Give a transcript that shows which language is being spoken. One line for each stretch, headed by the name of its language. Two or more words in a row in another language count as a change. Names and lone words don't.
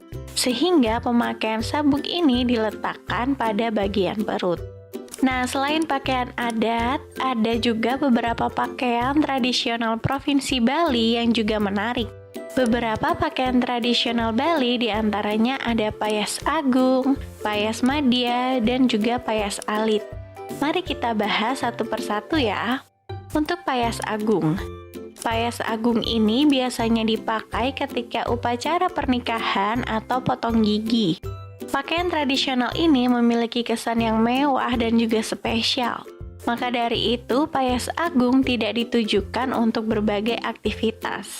Indonesian: Sehingga pemakaian sabuk ini diletakkan pada bagian perut. Nah, selain pakaian adat, ada juga beberapa pakaian tradisional Provinsi Bali yang juga menarik. Beberapa pakaian tradisional Bali diantaranya ada payas agung, payas madya, dan juga payas alit. Mari kita bahas satu persatu ya. Untuk payas agung. Payas agung ini biasanya dipakai ketika upacara pernikahan atau potong gigi. Pakaian tradisional ini memiliki kesan yang mewah dan juga spesial. Maka dari itu, payas agung tidak ditujukan untuk berbagai aktivitas.